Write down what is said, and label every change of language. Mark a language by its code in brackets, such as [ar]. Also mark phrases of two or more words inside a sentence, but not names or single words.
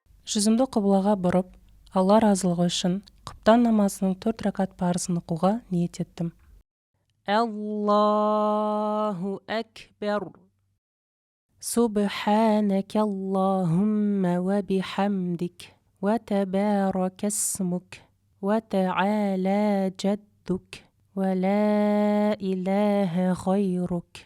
[kk] Жүзімді қыблаға бұрып, Алла разылығы үшін құптан намазының 4 ракат парызын оқуға ниет еттім. [ar] الله أكبر. سبحانك اللهم وبحمدك وتبارك اسمك وتعالى جدك ولا إله غيرك.